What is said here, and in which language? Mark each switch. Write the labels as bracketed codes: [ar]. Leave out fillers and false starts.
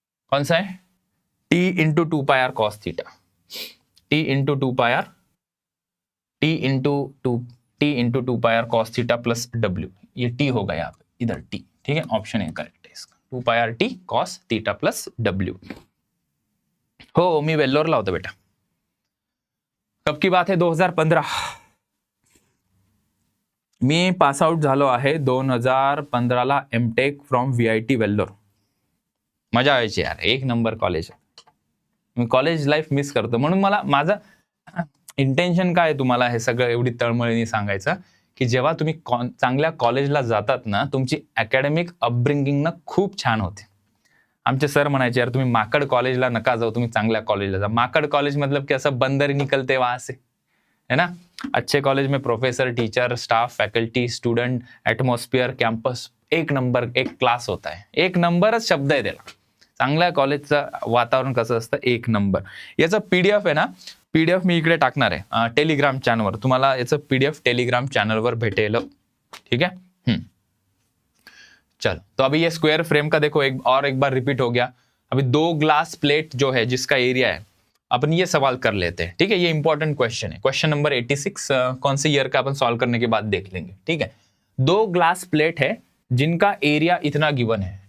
[hi] कौन सा है, T इंटू 2 पाई r cos theta. T into 2 पाई r, T इंटू 2 पाई r cos theta plus w. ये T होगा यहाँ पे, इधर T. ठीक है, ऑप्शन ए करेक्ट है इसका, 2 पाई r T cos theta plus w. [mr] हो, मी वेल्लोरला होतो बेटा. [hi] कब की बात है, [mr] 2015. मी पास आउट झालो आहे 2015 ला एमटेक फ्रॉम VIT वेल्लोर. मजा यायची यार, एक नंबर कॉलेज. मी कॉलेज लाईफ मिस करतो. म्हणून मला माझं इंटेन्शन काय आहे तुम्हाला हे सगळं एवढी तळमळीने सांगायचं की जेव्हा तुम्ही चांगल्या कॉलेजला जातात ना, तुमची अकॅडमिक अपब्रिंगिंग ना खूप छान होते. आमचे सर म्हणायचे यार तुम्ही माकड कॉलेजला नका जाऊ, तुम्ही चांगल्या कॉलेजला जा. [hi] माकड कॉलेज मतलब कि ऐसा बंदर निकलते वहां से, है ना. अच्छे कॉलेज में professor, teacher, staff, faculty, student, atmosphere, campus एक नंबर, एक क्लास होता है. [mr] एक नंबरच शब्द आहे त्याला. चांगल्या कॉलेजचं वातावरण कसं असतं, एक नंबर. याचा PDF आहे ना, PDF मी इकडे टाकणार आहे टेलिग्राम चॅनलवर. तुम्हाला याचं PDF टेलिग्राम चॅनलवर भेटेल. [hi] ठीक है, चलो. तो अभी ये स्क्वायर फ्रेम का देखो एक बार रिपीट हो गया. अभी 2 ग्लास प्लेट जो है जिसका एरिया है, अपन ये सवाल कर लेते हैं. ठीक है, ये इंपॉर्टेंट क्वेश्चन है, क्वेश्चन नंबर 86. कौन से ईयर का अपन सॉल्व करने के बाद देख लेंगे. ठीक है, 2 ग्लास प्लेट है जिनका एरिया इतना गिवन है.